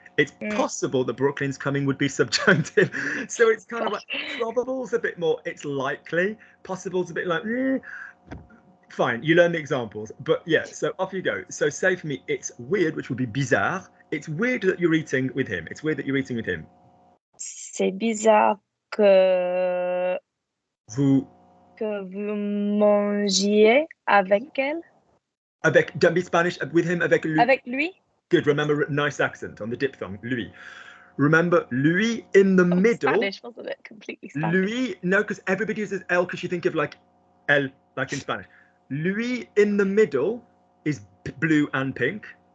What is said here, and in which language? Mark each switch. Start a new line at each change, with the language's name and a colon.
English: It's possible that Brooklyn's coming would be subjunctive. So it's kind of like probable's a bit more, it's likely. Possible's a bit like, fine, you learn the examples. But yeah, so off you go. So say for me, it's weird, which would be bizarre. It's weird that you're eating with him. It's weird that you're eating with him.
French: C'est bizarre que vous mangiez avec elle.
English: Don't be Spanish. With him,
French: avec lui. Avec lui.
English: Good. Remember, nice accent on the diphthong. Lui. Remember, lui in the middle. Spanish, wasn't it? Completely Spanish. Lui, no, because everybody uses L because you think of like L, like in Spanish. Lui in the middle is blue and pink.